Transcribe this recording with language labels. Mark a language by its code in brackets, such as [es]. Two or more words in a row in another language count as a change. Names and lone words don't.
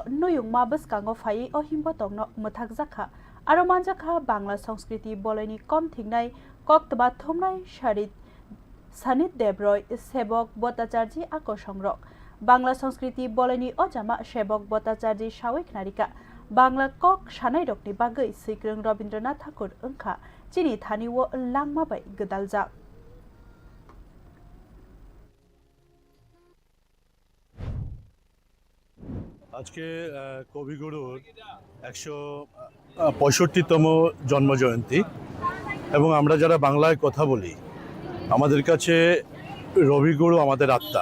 [trp] नुयुंमा बसकांगो फायै अ हिमबतकनो मथाक जाखा आरो मानजाखा बांला संस्कृति बलयनि कम थिंनाय कक्तबा थमनाय सानित देबरय सेबक भट्टाचार्य आकर्षंरक बांला संस्कृति बलयनि अजामा सेबक भट्टाचार्य सावेक नारिका बांला कक सानाय रकनि बागै सिग्रों रबीन्द्रनाथ ठाकुर ओंखा चिनि थानिव लांमाबाय गोदालजा [bn] আজকে কবিগুরুর 165তম জন্মজয়ন্তী এবং আমরা যারা বাংলায় কথা বলি আমাদের কাছে রবিগুরু আমাদের আত্মা।